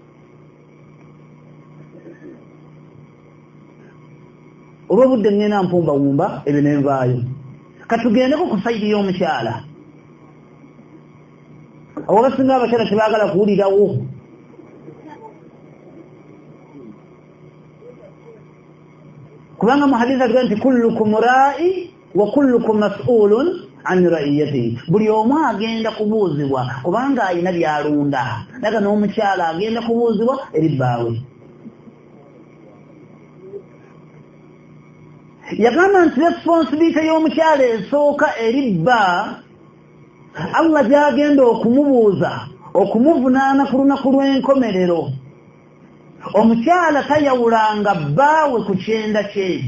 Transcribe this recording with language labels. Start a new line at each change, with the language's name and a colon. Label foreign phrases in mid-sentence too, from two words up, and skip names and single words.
Ganda: olw'obudde ngenda mpumbawumba ebyo nenvaayo katugendeko ku sayidi y'omukyala abo basinga abakyala tebaagala kuwulirawo kubanga mu hadisi atuga nti
Arabic: كلكم راع وكلكم مسؤول عن رعيته
Ganda: buli omu agenda kubuuzibwa kubanga alina byalunda naga n'omukyala agenda kubuuzibwa eri bbaawe yagamba nti responsibility y'omukyala esooka eri bba Allah gy'agenda okumubuuza okumuvunaana ku lunaku lw'enkomerero omukyala tayawulanga bbaawe ku kyenda kye